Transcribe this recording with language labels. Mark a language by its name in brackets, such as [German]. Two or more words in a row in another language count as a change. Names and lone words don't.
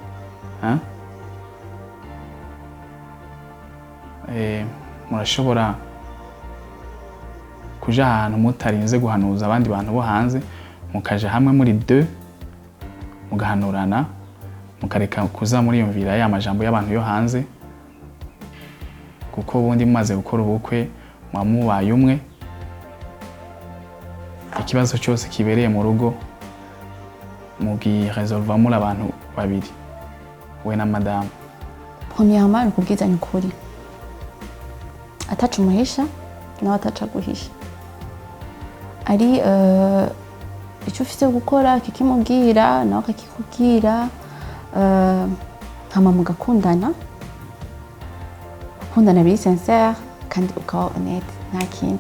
[Rundi] Murashobora kuja ahantu mutarinze guhanuza abandi bantu bo hanze, mukaja hamwe muri 2 mugahanurana, mukareka kuza muriyumvira ya majambo y'abantu yo hanze, kuko ubundi mumaze gukora ubukwe mwamubaye umwe. Ikibazo cyose kibereye mu rugo mugiresolva muri abantu babiri, we na madame. Premièrement ukubwizanya ukuri, ataca umuhisha nawe ataca guhisha. Ari icyo ufite gukora kikimubwira nawe akakikubwira, hama mugakundana, gukundana biri sincere kandi ukaba honnête, nta kindi.